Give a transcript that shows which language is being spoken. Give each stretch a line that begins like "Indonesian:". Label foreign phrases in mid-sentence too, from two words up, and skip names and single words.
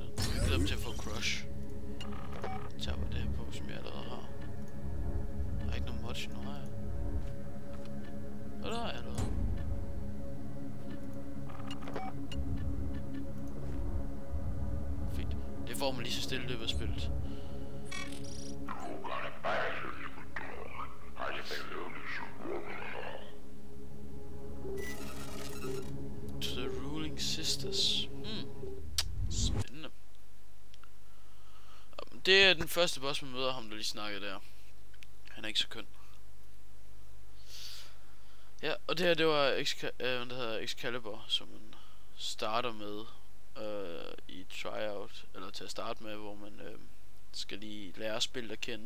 Danish: Jeg glæder mig til at få crush. Jeg tager bare det her på, som jeg allerede har. Der er ikke nogen mods, nu har jeg. Og der har jeg allerede. Fint. Det får man lige så stille løbet af spillet.
English: To the ruling sisters.
Danish: Spændende. Det er den første boss, man møder, ham der lige snakkede der. Han er ikke så køn. Ja, og det her, det var Excalibur, som man starter med i tryout, eller til at starte med, hvor man skal lige lære spillet at kende.